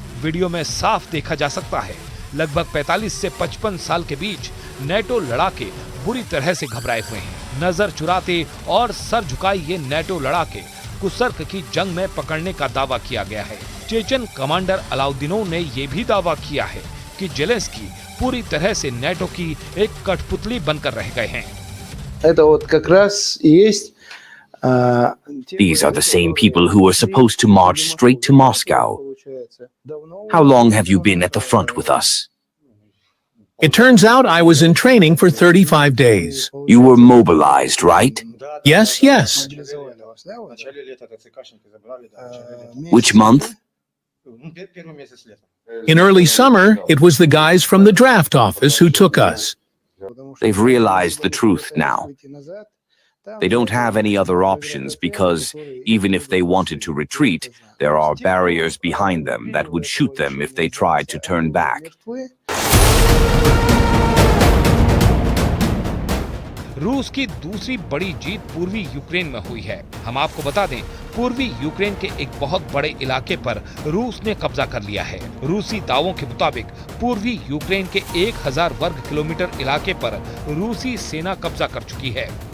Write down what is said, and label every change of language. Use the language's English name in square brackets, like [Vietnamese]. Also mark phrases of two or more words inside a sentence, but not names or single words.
[Hindi] वीडियो में साफ देखा जा सकता है लगभग 45 से 55 साल के बीच नेटो लड़ाके बुरी तरह से घबराए हुए हैं। नजर चुराते और सर झुकाए ये नेटो लड़ाके कुसर्क की जंग में पकड़ने का दावा किया गया है। चेचन कमांडर अलाउद्दीनोव ने ये भी दावा किया है कि जेलेंस्की पूरी तरह से नेटो की एक कठपुतली बनकर रह गए हैं। [Russian] Это вот как раз и есть. [English] These are the same people who were supposed to march straight to Moscow. How long have you been at the front with us? It turns out I was in training for 35 days. You were mobilized, right? Yes, yes. Which month? In early summer, it was the guys from the draft office who took us. They've realized the truth now. They don't have any other options because even if they wanted to retreat, there are barriers behind them that would shoot them if they tried to turn back. [Hindi] रूस की दूसरी बड़ी जीत पूर्वी यूक्रेन में हुई है। हम आपको बता दें, पूर्वी यूक्रेन के एक बहुत बड़े इलाके पर रूस ने कब्जा कर लिया है। रूसी दावों के मुताबिक पूर्वी यूक्रेन के 1000 वर्ग किलोमीटर इलाके पर रूसी सेना कब्जा कर चुकी है।